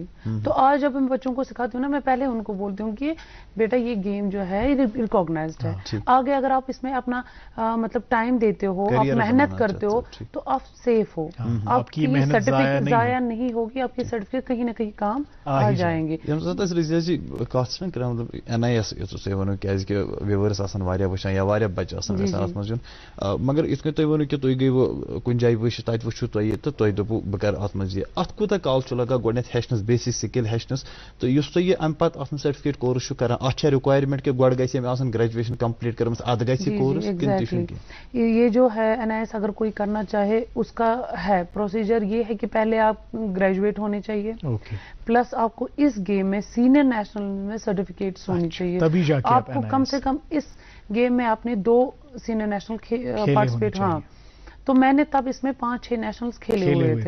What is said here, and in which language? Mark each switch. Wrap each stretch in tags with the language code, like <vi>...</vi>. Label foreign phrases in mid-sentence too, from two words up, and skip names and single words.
<ur>تو آج جب میں بچوں کو سکھاتی ہوں نا, میں پہلے ان کو بولتی ہوں کہ بیٹا یہ گیم جو ہے ریکوگنائزڈ ہے. آگے اگر آپ اس میں اپنا مطلب ٹائم دیتے ہو, آپ محنت کرتے ہو, تو آپ سیف ہو, آپ کی سرٹیفکیٹ ضائع نہیں ہوگی, آپ کی سرٹیفکیٹ کہیں نہ کہیں کام آ جائیں گے.</ur> <ks>NIS کیازِ کہ ویورس آسان واریاہ وٕچھان یا واریاہ بچہ آسان یژھان اتھ منٛز یُن, مگر یِتھ کٔنۍ تُہۍ ووٚنوٕ کہِ تُہۍ گٔیوٕ کُنہِ جایہِ وٕچھِتھ, تَتہِ وٕچھِو تۄہہِ تہٕ تۄہہِ دوٚپوٕ بہٕ کَرٕ اَتھ منٛز یہِ. اَتھ کوٗتاہ کال چھُ لگان گۄڈنٮ۪تھ ہیٚچھنَس,</ks> <en>basic skill</en> <ks>ہیٚچھنَس, تہٕ یُس تُہۍ یہِ اَمہِ پَتہٕ اَتھ منٛز</ks> <en>certificate course</en> <ks>چھُ کران, اَتھ چھا رِکوایرمنٹ کہِ گۄڈٕ گژھِ أمۍ آسُن</ks> <en>graduation complete</en> <ks>کٔرمٕژ, اَدٕ گژھِ یہِ کورس کِنہٕ تہِ چھُنہٕ کینٛہہ؟</ks> <ur>یہ جو ہے NIS اگر کوئی کرنا چاہے اس کا ہے پروسیجر یہ ہے کہ پہلے آپ گریجویٹ ہونے چاہیے, پلس آپ کو اس گیم میں</ur> <en>senior national</en> <ur>میں سرٹیفکیٹس ہونی چاہیے. آپ کو کم سے کم اس گیم میں آپ نے 2</ur> <en>senior national participate,</en> <ur>ہاں تو میں نے تب اس میں 5-6 نیشنلز کھیلے ہوئے تھے.</ur>